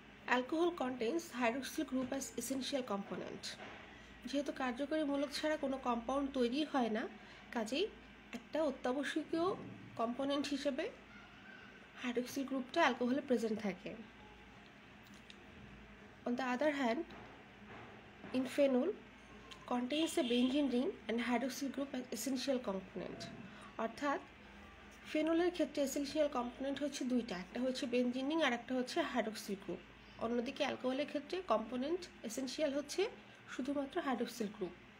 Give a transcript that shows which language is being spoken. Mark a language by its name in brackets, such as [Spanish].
[English] Alcohol contains hydroxyl group as essential component. [Bangla] যেহেতু কার্যকরী মূলক ছাড়া কোনো কম্পাউন্ড তৈরি হয় না, কাজেই একটা অত্যাবশ্যকীয় কম্পোনেন্ট হিসেবে হাইড্রক্সিল গ্রুপটা অ্যালকোহলে প্রেজেন্ট থাকে। [English] On the other hand, in phenol contains a benzene ring and hydroxyl group as essential component. [Bangla] অর্থাৎ ফেনলের ক্ষেত্রে এসেনশিয়াল কম্পোনেন্ট হচ্ছে দুইটা, একটা হচ্ছে বেনজিন রিং আর একটা হচ্ছে হাইড্রক্সিল গ্রুপ। অন্যদিকে অ্যালকোহলের ক্ষেত্রে কম্পোনেন্ট এসেনশিয়াল হচ্ছে শুধুমাত্র হাইড্রক্সিল গ্রুপ।